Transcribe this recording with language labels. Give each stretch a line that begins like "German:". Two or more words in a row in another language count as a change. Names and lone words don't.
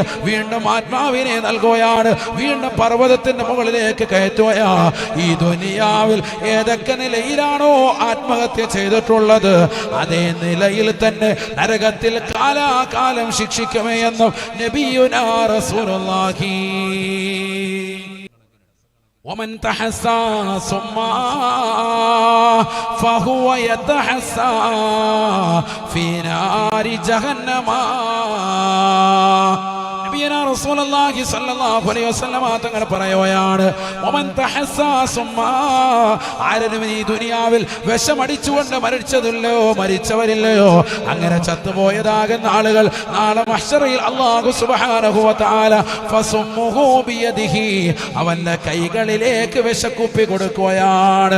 Malayalam: വീണ്ടും ആത്മാവിനെ നൽകുകയാണ്, വീണ്ടും പർവ്വതത്തിന്റെ മുകളിലേക്ക് കയറ്റുകയാ. ഈ ദുനിയാവിൽ ഏതൊക്കെ നിലയിലാണോ ആത്മഹത്യ ചെയ്തിട്ടുള്ളത്, അതേ നിലയിൽ തന്നെ നരകത്തിൽ കാലാകാലം ശിക്ഷിക്കുമേ എന്നും
Arabic: نبينا رسول الله. ومن تحسى صما فهو يتحسى في نار جهنم. رسول الله صلى الله عليه وسلم
Malayalam: തങ്ങൾ പറയുകയാണ്,
Arabic: ومن تحسى سما,
Malayalam: ആരും ഈ ദുനിയാവിൽ വിഷമടിച്ചുകൊണ്ട് മരിച്ചവരില്ലയോ, അങ്ങനെ ചത്തുപോയതാകുന്ന ആളുകൾ നാളെ മഹ്ശറിൽ
Arabic: الله سبحانه وتعالى فسمه بيده,
Malayalam: അവന്റെ കൈകളിലേക്ക് വിഷക്കുപ്പി കൊടുക്കുകയാണ്.